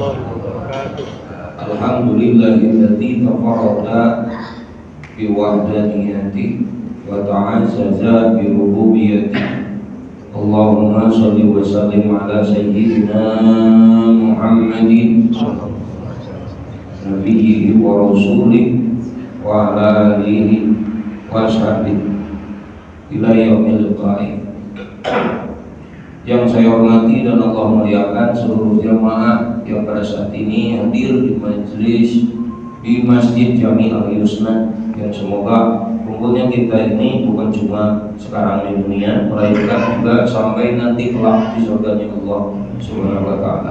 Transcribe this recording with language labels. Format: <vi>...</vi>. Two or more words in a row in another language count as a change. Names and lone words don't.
<ar>الحمد لله الذي تفرد بوحدانيته وتعزز بربوبيته. اللهم صل وسلم على سيدنا محمد النبي ورسوله وعلى آله وصحبه إلى يوم القيامة.</ar> <id>Yang saya hormati dan Allah muliakan seluruh jamaah yang pada saat ini hadir di majelis di Masjid Jami Al-Husna, yang semoga kumpulnya kita ini bukan cuma sekarang di dunia, melainkan juga sampai nanti kelak di surganya Allah</id> <ar>Subhanahu wa taala.</ar>